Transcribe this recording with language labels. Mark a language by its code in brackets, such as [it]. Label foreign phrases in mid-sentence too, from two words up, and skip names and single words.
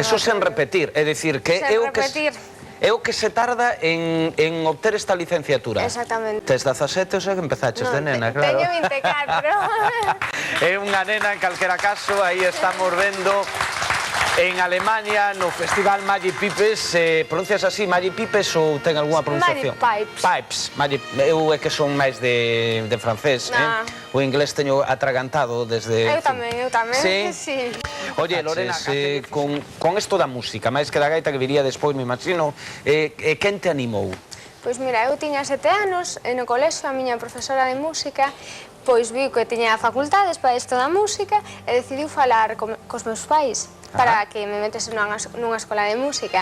[gl] Eso sen repetir, é dicir, que é o que se tarda en obter esta licenciatura. Exactamente. Tes 17, o sea que empezaches de nena, claro. Teño 24. É unha nena, en calquera caso, aí estamos vendo en Alemania, no festival Magic Pipes. Pronuncias así, Magic Pipes, ou ten algunha pronunciación? Magic Pipes. Magic, eu é que son máis de francés, o inglés teño atragantado desde... Eu tamén. Sí? Oye, Lorena, con isto da música, máis que da gaita que viría despois, me imagino, quen te animou? Pois mira, eu tiña 7 anos e no colexio a miña profesora de música pois viu que tiña facultades para isto da música e decidiu falar cos meus pais para que me metese nunha escola de música.